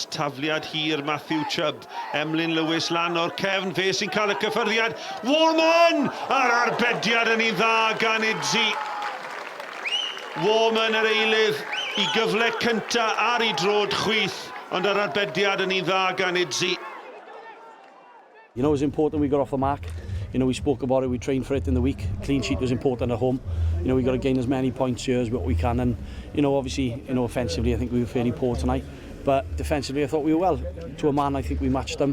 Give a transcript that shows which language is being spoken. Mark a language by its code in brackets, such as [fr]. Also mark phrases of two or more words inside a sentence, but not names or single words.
[cy] Tafliad hir Matthew Chubb. Emlyn Lewis lan o'r cefn. Fe sy'n cael y cyffyrddiad. Warman! Ar arbediad yn ei dda gan Idzi. Warman yr eilydd I gyfle cynta ar ei drod chwith. Ond ar arbediad yn ei dda gan Idzi. [en] You know, it was important we got off the mark. You know, we spoke about it, we trained for it in the week. Clean sheet was important at home. You know, we got to gain as many points here as what we can. And, you know, obviously, you know, offensively, I think we were fairly poor tonight. But defensively, I thought we were well. To a man, I think we matched them.